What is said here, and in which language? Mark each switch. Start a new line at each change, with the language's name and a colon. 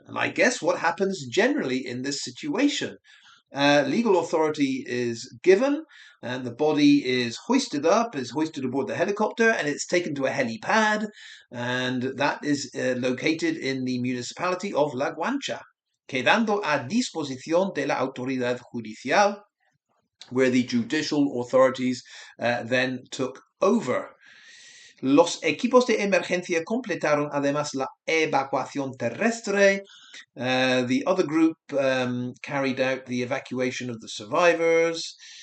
English: And I guess what happens generally in this situation. Legal authority is given, and the body is hoisted aboard the helicopter, and it's taken to a helipad, and that is located in the municipality of La Guancha,
Spanish: quedando a disposición de la autoridad judicial,
English: where the judicial authorities then took over.
Spanish: Los equipos de emergencia completaron además la evacuación terrestre.
English: The other group carried out the evacuation of the survivors.